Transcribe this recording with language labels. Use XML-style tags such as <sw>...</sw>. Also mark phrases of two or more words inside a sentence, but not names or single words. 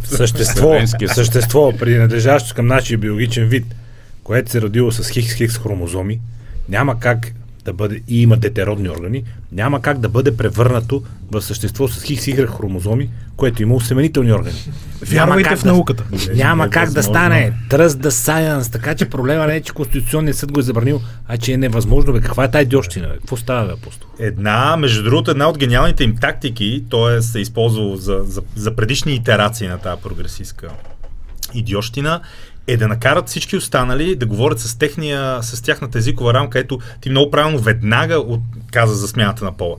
<bg>Същество, принадлежащо към нашия биологичен вид, което се родило с хикс хромозоми, няма как да бъде, и има детеродни органи, няма как да бъде превърнато в същество с хикс хромозоми, което има усеменителни органи. Вярвайте в науката. Няма как да стане</bg> <en>trust the science,</en> <bg>така че проблема не е, че Конституционният съд го е забранил, а че е невъзможно. Каква е тая идиощина? Какво става, апостол? Между другото, една от гениалните им тактики, т.е. се използвало за предишни итерации на тази прогресистка идиощина, е да накарат всички останали да говорят с тяхната езикова рамка, ето ти много правилно веднага каза за смяната на пола.</bg>